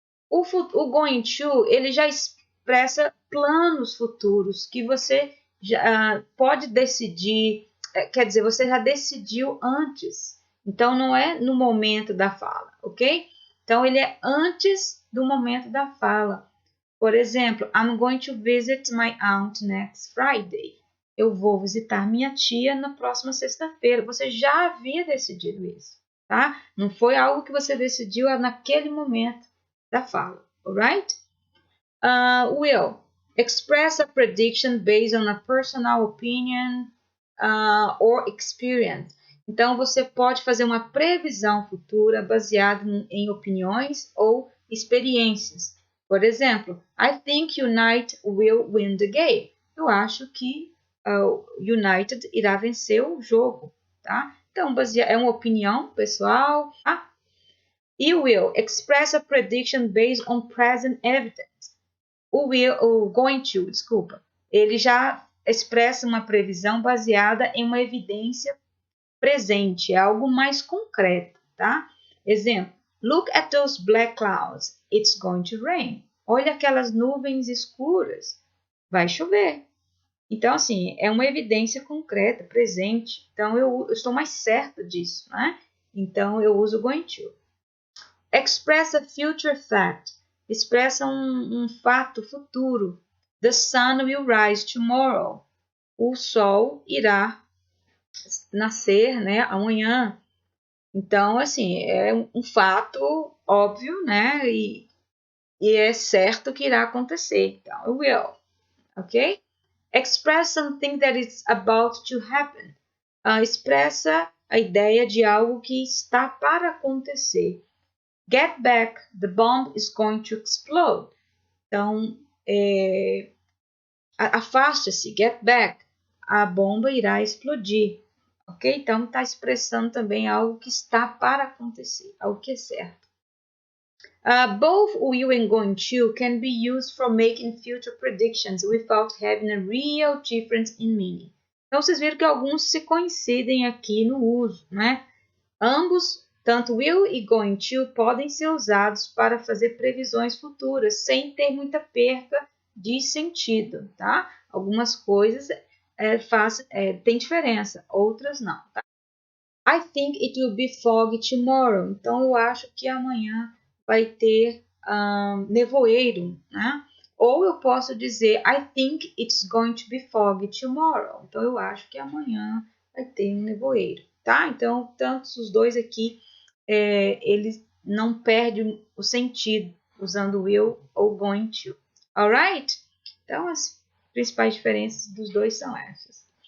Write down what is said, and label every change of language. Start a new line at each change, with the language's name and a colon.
Portuguese: O going to, ele já expressa planos futuros que você já pode decidir, quer dizer, você já decidiu antes. Então, não é no momento da fala, ok? Então, ele é antes do momento da fala. Por exemplo,
English: I'm going to visit my aunt next Friday.
Portuguese: Eu vou visitar minha tia na próxima sexta-feira. Você já havia decidido isso, tá? Não foi algo que você decidiu naquele momento da fala, alright?
English: Will, express a prediction based on a personal opinion or experience.
Portuguese: Então, você pode fazer uma previsão futura baseada em opiniões ou experiências. Por exemplo,
English: I think United will win the game.
Portuguese: Eu acho que United irá vencer o jogo, tá? Então, é uma opinião pessoal. Tá?
English: E will express a prediction based on present evidence.
Portuguese: O going to, desculpa, ele já expressa uma previsão baseada em uma evidência presente, é algo mais concreto, tá?
English: Exemplo, look at those black clouds, it's going to rain.
Portuguese: Olha aquelas nuvens escuras, vai chover. Então, assim, é uma evidência concreta, presente. Então, eu estou mais certa disso, né? Então, eu uso going to.
English: Express a future fact.
Portuguese: Expressa um fato futuro.
English: The sun will rise tomorrow.
Portuguese: O sol irá nascer, né, amanhã. Então, assim, é um fato óbvio, né, e é certo que irá acontecer.
English: Então, it will, ok? Express something that is about to happen.
Portuguese: Expressa a ideia de algo que está para acontecer.
English: Get back, the bomb is going to explode.
Portuguese: Então, afaste-se,
English: get back,
Portuguese: a bomba irá explodir. Ok? Então, está expressando também algo que está para acontecer, algo que é certo.
English: Both will and going to can be used for making future predictions without having a real difference in meaning.
Portuguese: Então, vocês viram que alguns se coincidem aqui no uso, né? Ambos, tanto will e going to, podem ser usados para fazer previsões futuras, sem ter muita perca de sentido, tá? Algumas coisas tem diferença, outras não, tá?
English: I think it will be foggy tomorrow.
Portuguese: Então, eu acho que amanhã vai ter nevoeiro, né? Ou eu posso dizer,
English: I think it's going to be foggy tomorrow.
Portuguese: Então, eu acho que amanhã vai ter um nevoeiro, tá? Então, tanto os dois aqui, eles não perdem o sentido usando will ou going to. Alright? Então, as principais diferenças dos dois são essas.